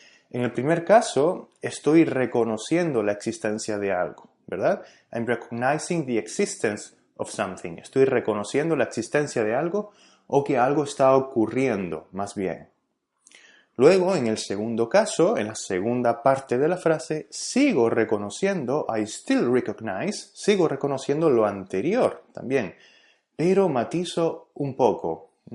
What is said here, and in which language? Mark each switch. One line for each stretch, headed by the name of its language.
Spanish: En el primer caso, estoy reconociendo la existencia de algo, ¿verdad?
English: I'm recognizing the existence of something.
Spanish: Estoy reconociendo la existencia de algo o que algo está ocurriendo, más bien. Luego, en el segundo caso, en la segunda parte de la frase, sigo reconociendo,
English: I still recognize,
Spanish: sigo reconociendo lo anterior también, pero matizo un poco.